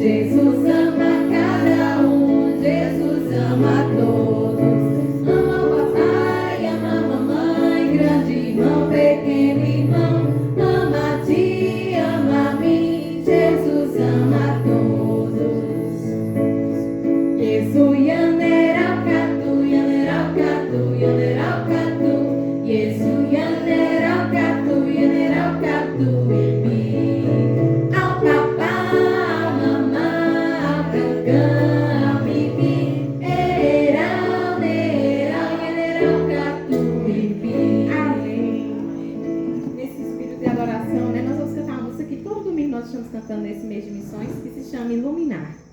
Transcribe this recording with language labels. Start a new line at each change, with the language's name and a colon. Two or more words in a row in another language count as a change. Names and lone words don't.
Portuguese: Jesus ama cada um, Jesus ama todos. Ama o papai, ama a mamãe, grande irmão, pequeno irmão. Ama a ti, ama a mim, Jesus ama todos.
Wayampi: Yesu yaneraucatu, yaneraucatu, yaneraucatu. Yesu yaneraucatu, yaneraucatu, ipi. Ao papá, ao mamá, ao cancã, ao mimi, erau, nerau, yaneraucatu, ipi.
Portuguese: Amém. Nesse espírito de adoração, né, nós vamos cantar uma música que todo domingo nós estamos cantando nesse mês de missões, que se chama Iluminar.